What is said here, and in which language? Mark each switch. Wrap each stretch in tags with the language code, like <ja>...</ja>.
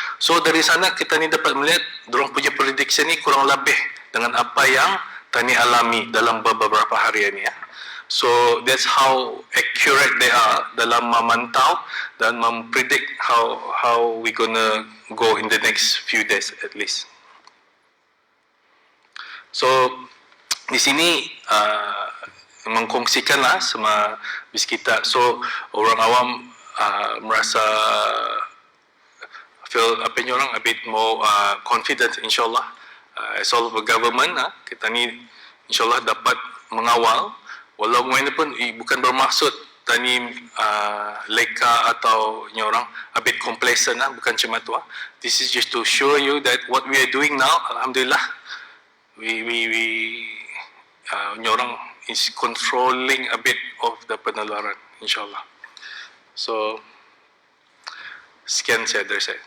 <ms>So dari sana kita ni dapat melihat dorang punya prediction ni kurang lebih dengan apa yang tani alami dalam beberapa hari ini.</ms> <en>So that's how accurate they are</en> <ms>dalam memantau dan mempredict</ms> <en>how we gonna go in the next few days at least.</en> <ms>So di sini mengkongsikanlah sama bis kita. So orang awam merasa feel apa ni orang</ms> <en>a bit more confident</en> <ms>insyaallah.</ms> <en>As all of the government,</en> <ms>kita ni insyaallah dapat mengawal. Walau ini pun bukan bermaksud tani leka atau ni orang</ms> <en>a bit complacent,</en> <ms>bukan cuma tu.</ms> <en>This is just to show you that what we are doing now, alhamdulillah, we</en> <ms>ni orang</ms> <en>is controlling a bit of the penularan, insyaallah.</en> <ms>So sekian saya dari saya.</ms>